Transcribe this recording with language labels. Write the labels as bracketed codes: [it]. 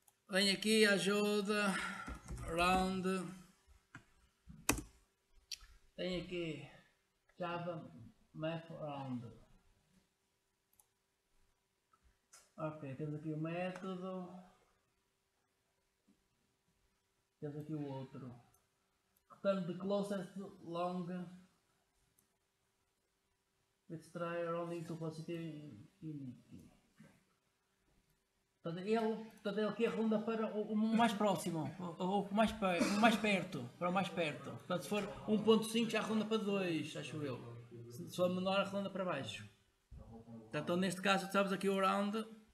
[pt] Vem aqui, ajuda, round, tem aqui Java Math Round. Ok, temos aqui o método, temos aqui o outro. [en] Return the closest long let's try rounding to positive infinity. [pt] Portanto, ele aqui arredonda para o mais próximo, ou mais perto, para o mais perto. Portanto, se for 1.5 já arredonda para 2, acho eu. Se for menor, arredonda para baixo. Então, neste caso, sabes aqui o round.